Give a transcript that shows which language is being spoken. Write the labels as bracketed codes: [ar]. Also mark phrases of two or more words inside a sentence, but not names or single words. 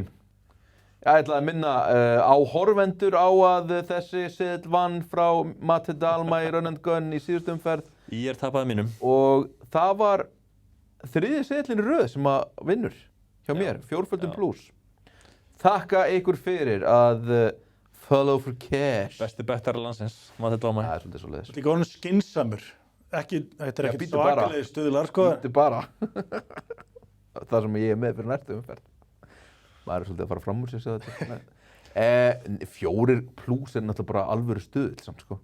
[is] Ég ætlaði að minna á horfendur á að þessi seðl vann frá Matti Dalma í Run and Gun í síðustu umferð Ég tapaði mínum. og það var þriði seðlinn í röð sem að vinnur hjá mér, fjórföldum já. plus. Þakka ykkur fyrir að [en] follow for cash. [is] Besti bettari landsins, Matti Dalma. Það er svolítið svo leiðis. þetta er ekki orðin skynsamur. Ekki, þetta er Já, ekkert bíddu bara. svakalegi stuðlar, sko. Þetta er bara það sem ég er með fyrir næstu umferð. Maður er svolítið að fara fram úr sér, segja þetta. 4 plus er náttúrulega bara alvöru stuðl samt, sko.